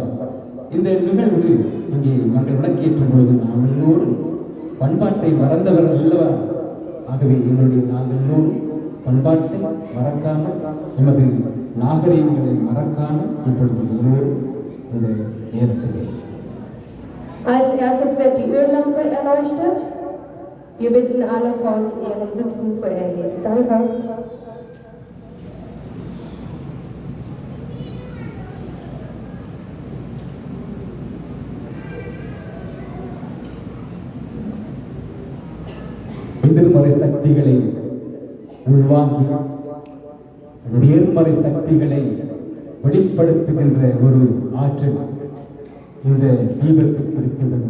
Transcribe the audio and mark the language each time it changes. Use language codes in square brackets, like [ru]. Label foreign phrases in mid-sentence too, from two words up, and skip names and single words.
[ta] இந்த நிகழ்வு இங்கே நாங்கள் விளக்கேற்றும் பொழுது நாம் எல்லோரும் பண்பாட்டை மறந்தவர்கள் அல்லவா? ஆகவே நாங்கள் எல்லோரும் பண்பாட்டை மறக்காமல், எமது நாகரீகங்களை மறக்காமல் இப்பொழுது எல்லோரும் இந்த நேரத்திலே. [de] Als erstes wird die Öllampe erleuchtet. Wir bitten alle von ihren Sitzen zu erheben. Danke. [ta] எதிர்மறை சக்திகளை உள்வாங்கி நேர்மறை சக்திகளை வெளிப்படுத்துகின்ற ஒரு ஆற்றல் இந்த தீபத்துக்கு இருக்கின்றது.